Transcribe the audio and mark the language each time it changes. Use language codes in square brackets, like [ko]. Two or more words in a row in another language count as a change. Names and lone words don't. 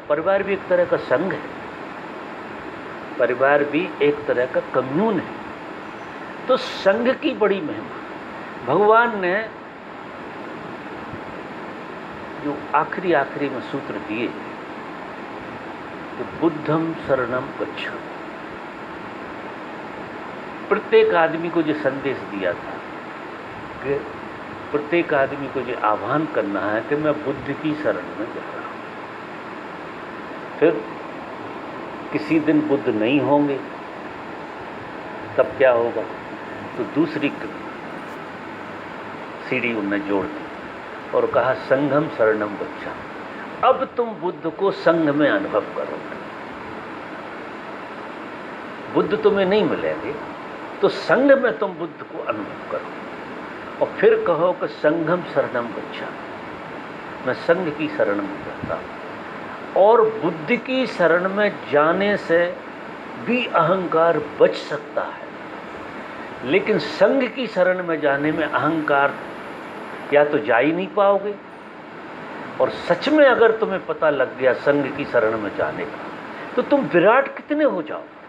[hi] परिवार भी एक तरह का संघ है, परिवार भी एक तरह का कम्यून है। तो संघ की बड़ी महिमा भगवान ने जो आखिरी में सूत्र दिए कि [pi] बुद्धम शरणम गच्छामि, [hi] प्रत्येक आदमी को जो संदेश दिया था कि प्रत्येक आदमी को जो आह्वान करना है कि मैं बुद्ध की शरण में जा रहा हूँ। फिर किसी दिन बुद्ध नहीं होंगे, तब क्या होगा? तो दूसरी सीढ़ी उन्हें जोड़ दी और कहा [pi] संघम शरणम गच्छामि। [hi] अब तुम बुद्ध को संघ में अनुभव करोगे। बुद्ध तुम्हें नहीं मिलेंगे, तो संघ में तुम बुद्ध को अनुभव करो। और फिर कहो कि [pi] संघम शरणम गच्छामि, [hi] मैं संघ की शरण में जाता हूँ। और बुद्ध की शरण में जाने से भी अहंकार बच सकता है, लेकिन संघ की शरण में जाने में अहंकार या तो जा ही नहीं पाओगे, और सच में अगर तुम्हें पता लग गया संघ की शरण में जाने का, तो तुम विराट कितने हो जाओ।